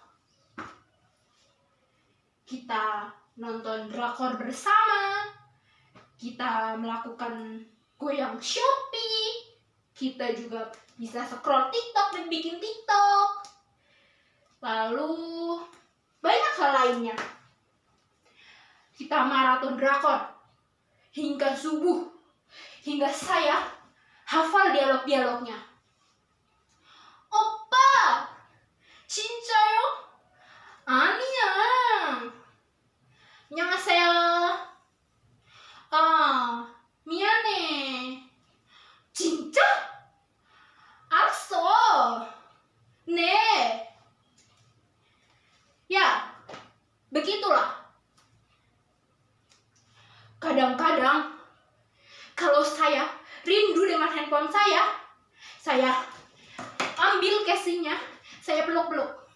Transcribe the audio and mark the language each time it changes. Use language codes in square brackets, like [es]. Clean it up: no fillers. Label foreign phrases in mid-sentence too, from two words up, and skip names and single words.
[id] Kita nonton drakor bersama, kita melakukan goyang Shopee, kita juga bisa scroll TikTok dan bikin TikTok. Lalu banyak hal lainnya. Kita maraton drakor hingga subuh, hingga saya hafal dialog-dialognya. [ko] Oppa, 진짜요? 아니야. 안녕하세요. 미안해. 진짜? 알았어. 네. [id] Ya, begitulah. Kadang-kadang kalau saya rindu dengan handphone saya ambil casingnya, saya peluk-peluk.